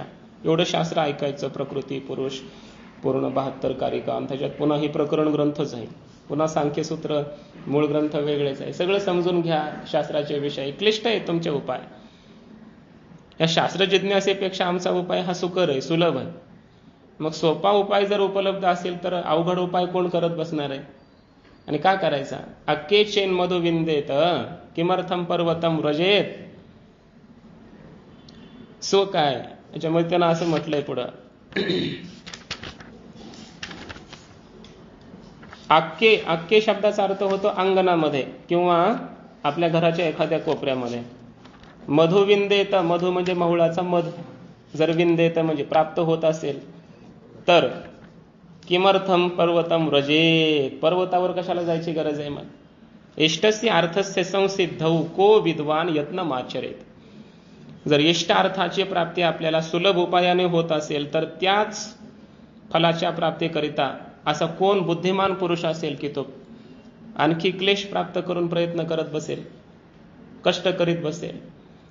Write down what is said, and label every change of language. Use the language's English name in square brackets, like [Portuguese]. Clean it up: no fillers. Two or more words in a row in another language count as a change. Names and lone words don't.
[Marathi] एवढं शास्त्र ऐकायचं, प्रकृती पुरुष पूर्ण 72 कारिका, आणि त्याच्यात पुन्हा ही प्रकरण ग्रंथच आहे, पुन्हा सांख्यसूत्र मूळ ग्रंथ वेगळेच आहे. सगळं समजून घ्या. शास्त्राचे विषय क्लिष्ट आहेत तुमचे उपाय. या शास्त्र जिज्ञासेपेक्षा आमचा उपाय हा सुकर आहे, सुलभ आहे. मग सोपा उपाय जर उपलब्ध असेल तर अवघड उपाय कोण करत बसणार आहे? आणि काय करायचा? [Sanskrit] अक्के चेन मधु विंदेत किमर्थम पर्वतम व्रजेत. [Marathi] सो काय याच्यामध्ये त्यांना असं म्हटलंय पुढं, अक्के, अक्के शब्दाचा अर्थ होतो अंगणामध्ये किंवा आपल्या घराच्या एखाद्या कोपऱ्यामध्ये. [Sanskrit] मधु विंदेत, [Marathi] मधु म्हणजे महुळाचा मध, जर विंदेत म्हणजे प्राप्त होत असेल तर. [Sanskrit] किमर्थम पर्वतम व्रजेत, [Marathi] पर्वतावर कशाला जायची गरज आहे? [Sanskrit] मग इष्टस्य अर्थस्य संसिद्धौ को विद्वान यत्न माचरेत. [Marathi] जर इष्ट अर्थाची प्राप्ती आपल्याला सुलभ उपायाने होत असेल तर त्याच फलाच्या प्राप्तीकरिता असा कोण बुद्धिमान पुरुष असेल की तो आणखी क्लेश प्राप्त करून प्रयत्न करत बसेल, कष्ट करीत बसेल?